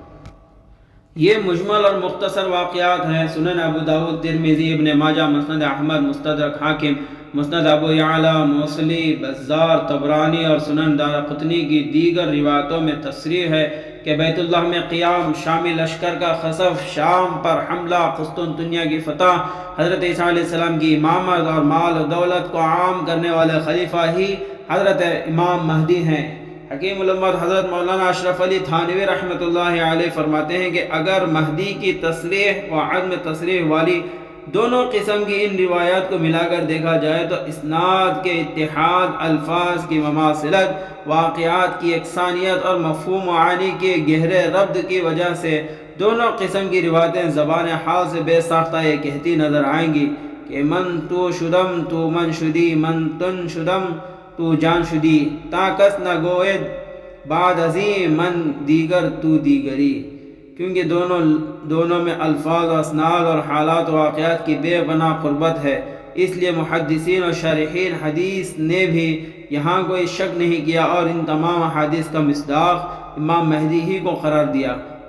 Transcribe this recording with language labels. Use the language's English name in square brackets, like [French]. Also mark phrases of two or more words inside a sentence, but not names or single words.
[Urdu] یہ مجمل اور مختصر واقعات ہیں۔ سنن ابو داؤد، ترمذی، ابن ماجہ، مسند احمد، مستدرک حاکم، مسند ابو یعلا، موصلی، بزار، طبرانی اور سنن دارقطنی کی دیگر روایتوں میں تصریح ہے کہ بیت اللہ میں قیام، شامی لشکر کا خسف، شام پر حملہ، قسطنطنیہ کی فتح، حضرت عیسیٰ علیہ السلام کی امامت اور مال و دولت کو عام کرنے والے خلیفہ ہی حضرت امام مہدی ہیں۔ حکیم الامت حضرت مولانا اشرف علی تھانوی رحمۃ اللہ علیہ فرماتے ہیں کہ اگر مہدی کی تصریح و عدم تصریح والی دونوں قسم کی ان روایات کو ملا کر دیکھا جائے تو اسناد کے اتحاد، الفاظ کی مماثلت، واقعات کی یکسانیت اور مفہوم معانی کے گہرے ربط کی وجہ سے دونوں قسم کی روایتیں زبان حال سے بے ساختہ یہ کہتی نظر آئیں گی کہ [Persian] من تو شدم تو من شدی، من تن شدم تو جان شدی، تا کس نہ گوید بعد ازیں من دیگر تو دیگری، [Urdu] کیونکہ دونوں میں الفاظ و اسناد اور حالات و واقعات کی بے پناہ قربت ہے۔ اس لیے محدثین اور شارحین حدیث نے بھی یہاں کوئی شک نہیں کیا اور ان تمام احادیث کا مصداق امام مہدی ہی کو قرار دیا۔